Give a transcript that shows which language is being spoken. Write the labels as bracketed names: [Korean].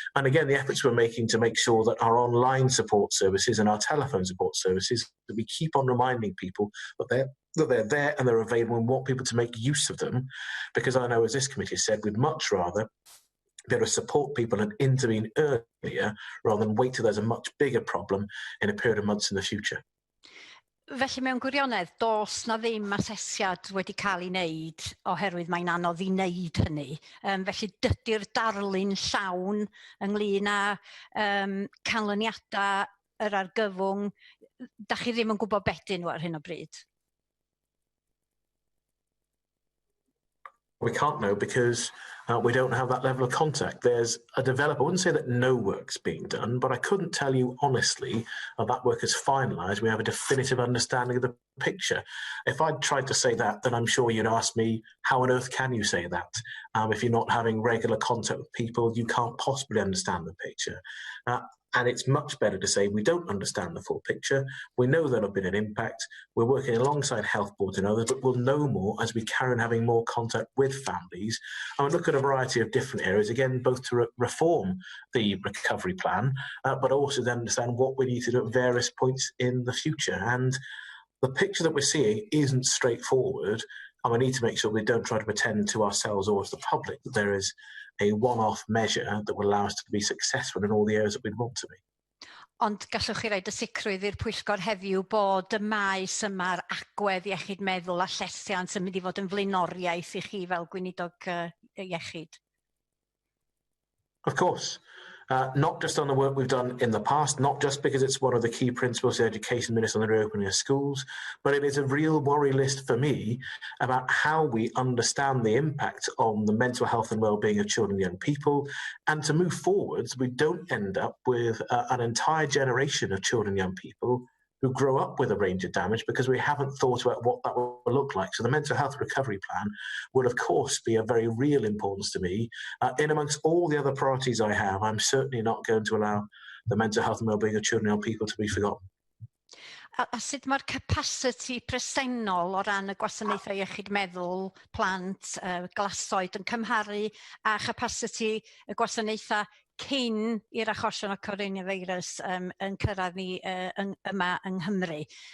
[English] And again, the efforts we're making to make sure that our online support services and our telephone support services, that we keep on reminding people that they're there and they're available, and want people to make use of them, because I know, as this committee has said, we'd much rather be able to support people and intervene earlier rather than wait till there's a much bigger problem in a period of months in the future. [Welsh] Felly mewn gwirionedd, does na ddim asesiad wedi cael ei wneud oherwydd mae'n anodd i wneud hynny. Felly dydy'r darlun llawn ynglyn â canlyniadau yr argyfwng, da chi ddim yn gwybod beth nhw ar hyn o bryd? [English] We can't know because we don't have that level of contact. There's a developer, I wouldn't say that no work's being done, but I couldn't tell you honestly that work is finalised. We have a definitive understanding of the picture. If I'd tried to say that, then I'm sure you'd ask me, how on earth can you say that? If you're not having regular contact with people, you can't possibly understand the picture. And it's much better to say we don't understand the full picture. We know there'll have been an impact. We're working alongside health boards and others, but we'll know more as we carry on having more contact with families. And we'll look at a variety of different areas, again, both to reform the recovery plan, but also to understand what we need to do at various points in the future. And the picture that we're seeing isn't straightforward, and we need to make sure we don't try to pretend to ourselves or to the public that there is a one-off measure that will allow us to be successful in all the areas that we'd want to be. [Welsh] Ond gallwch chi roid y sicrwydd i'r Pwyllgor heddiw bod y maes yma'r agwedd iechyd meddwl a llesiant yn mynd i fod yn flaenoriaeth i chi fel Gweinidog Iechyd? [English] Of course. Not just on the work we've done in the past, not just because it's one of the key principles of the Education Minister on the reopening of schools, but it is a real worry list for me about how we understand the impact on the mental health and well-being of children and young people, and to move forwards, we don't end up with an entire generation of children and young people who grow up with a range of damage because we haven't thought about what that will look like. So the mental health recovery plan will, of course, be of very real importance to me. In amongst all the other priorities I have, I'm certainly not going to allow the mental health and well-being of children and young people to be forgotten. [Welsh] A sut mae'r capacity presennol o ran y gwasanaethau iechyd meddwl plant glasoed yn cymharu a capacity y gwasanaethau cyn i'r achosion o Coronafeirws yn cyrraedd ni yma yng Nghymru?